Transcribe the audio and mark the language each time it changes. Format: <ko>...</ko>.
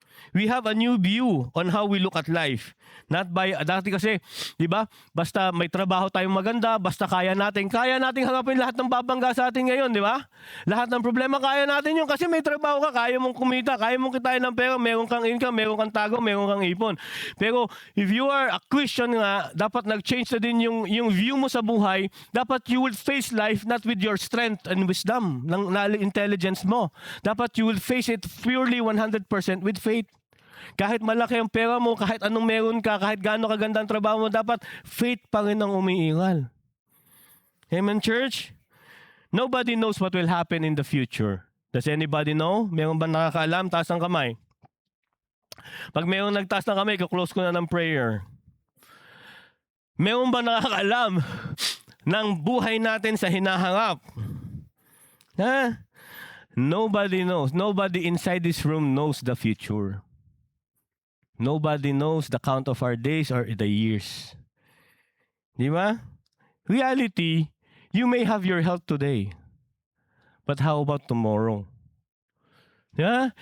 <en>We have a new view on how we look at life. Not by,</en> <tl>dati kasi, di ba, basta may trabaho tayong maganda, basta kaya nating harapin lahat ng babangga sa atin ngayon, di ba? Lahat ng problema, kaya natin yun kasi may trabaho ka, kaya mong kumita, kaya mong kitain ng pera, meron kang income, meron kang tago, meron kang ipon. Pero</tl> <en>if you are a Christian</en> <tl>nga, dapat nag-change na din yung view mo sa buhay.</tl> <en>Dapat you will face life not with your strength and wisdom,</en> <tl>ng intelligence mo.</tl> <en>Dapat you will face it purely 100% with faith.</en> <tl>Kahit malaki ang pera mo, kahit anong meron ka, kahit gaano kaganda ang trabaho mo, dapat faith pa rin ang umiiral. Amen, church?</tl> <en>Nobody knows what will happen in the future. Does anybody know?</en> <tl>Meron ba nakakaalam? Taas ang kamay. Pag meron nagtaas ng kamay, kaklose ko na ng prayer. Meron ba nakakaalam ng buhay natin sa hinaharap?</tl> <en>Ha? Nobody knows. Nobody inside this room knows the future. Nobody knows the count of our days or the years.</en> <tl>Di ba?</tl> <en>Reality, you may have your health today. But how about tomorrow? Yeah?</en>